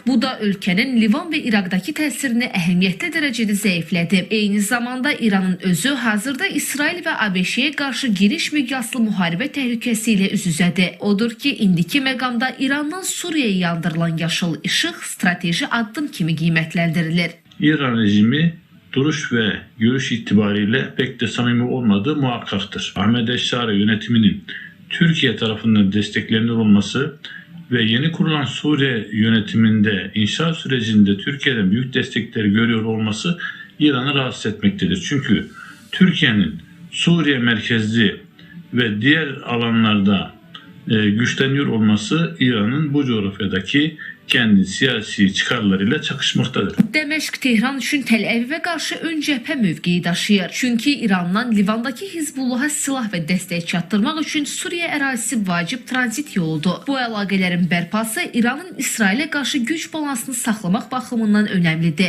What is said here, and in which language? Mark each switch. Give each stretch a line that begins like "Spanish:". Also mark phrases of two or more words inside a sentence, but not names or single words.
Azerbaijani: Bu da ölkənin Livan və İraqdakı təsirini əhəmiyyətli dərəcədə zəiflədib. Eyni zamanda İranın özü hazırda İsrail və ABŞ-yə qarşı geniş miqyaslı müharibə təhlükəsi ilə üz-üzədir. Odur ki, indiki məqamda İrandan Suriyaya yandırılan yaşıl işıq strateji addım kimi qiymətləndirilir.
Turkish: İran rejimi duruş ve görüş itibariyle pek de samimi olmadığı muhakkaktır. Ahmet Eşşari yönetiminin Türkiye tarafından desteklenir olması ve yeni kurulan Suriye yönetiminde inşaat sürecinde Türkiye'den büyük destekleri görüyor olması İran'ı rahatsız etmektedir. Çünkü Türkiye'nin Suriye merkezli ve diğer alanlarda güçleniyor olması İran'ın bu coğrafyadaki kendi siyasi çıkarlarıyla çakışmaktadır.
Azerbaijani: Dəməşq Tehran üçün Təl-Əvivə qarşı ön cəbhə mövqeyi daşıyır. Çünki İrandan Livandakı Hizbullaha silah və dəstək çatdırmaq üçün Suriya ərazisi vacib tranzit yoludur. Bu əlaqələrin bərpası İranın İsrailə qarşı güc balansını saxlamaq baxımından önəmlidir.